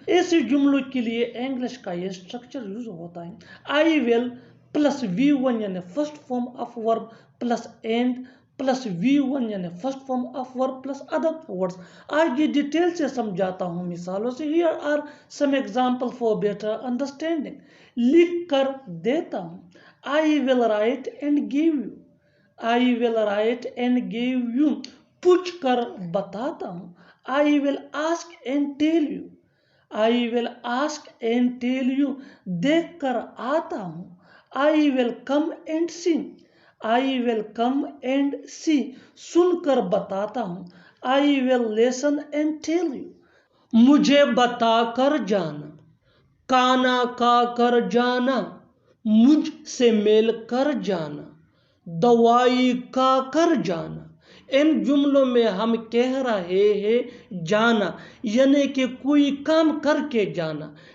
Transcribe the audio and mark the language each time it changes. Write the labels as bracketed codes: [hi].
[hi] ऐसे जुमलों के लिए इंग्लिश का ये स्ट्रक्चर यूज होता है। [en] I will plus V1 यानी first form of verb plus and plus V1 यानी first form of verb plus other words. [hi] आगे डिटेल से समझाता हूँ मिसालों से। [en] Here are some example for better understanding. [hi] लिख कर देता हूँ, [en] I will write and give you. I will write and give you. [hi] पूछ कर बताता हूँ, [en] I will ask and tell you. I will ask and tell you. [hi] देख कर आता हूँ, [en] I will come and see. I will come and see. [hi] सुन कर बताता हूँ, [en] I will listen and tell you. [hi] मुझे बता कर जाना, खाना खा कर जाना, मुझसे मिल कर जाना, दवाई खा कर जाना। इन जुमलों में हम कह रहे हैं जाना यानी कि कोई काम करके जाना।